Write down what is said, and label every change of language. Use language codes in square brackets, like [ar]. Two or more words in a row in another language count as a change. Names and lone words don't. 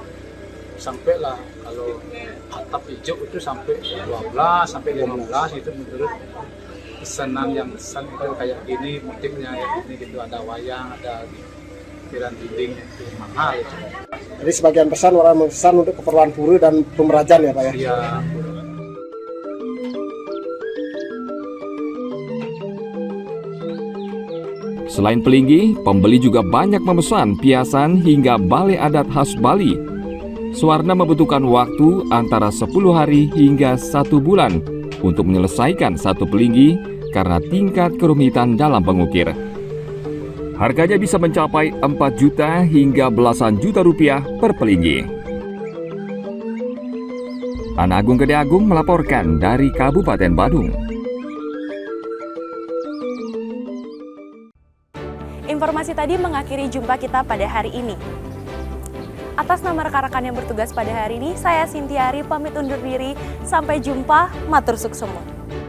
[id] Sampai lah kalau atap hijau itu sampai 12 sampai 15 itu menurut pesanan yang pesan itu kayak gini motifnya kayak gini gitu, ada wayang, ada ukiran dinding itu mahal itu. Jadi sebagian pesan orang memesan untuk keperluan pura dan pemerajan ya Pak ya? Iya. Selain pelinggi, pembeli juga banyak memesan piasan hingga balai adat khas Bali. Swarna membutuhkan waktu antara 10 hari hingga 1 bulan untuk menyelesaikan satu pelinggi karena tingkat kerumitan dalam pengukir. Harganya bisa mencapai 4 juta hingga belasan juta rupiah per pelinggi. Ana Agung Gede Agung melaporkan dari Kabupaten Badung. Informasi tadi mengakhiri jumpa kita pada hari ini. Atas nama rekan-rekan yang bertugas pada hari ini, saya Sintiari pamit undur diri. Sampai jumpa, [ban] matur suksema.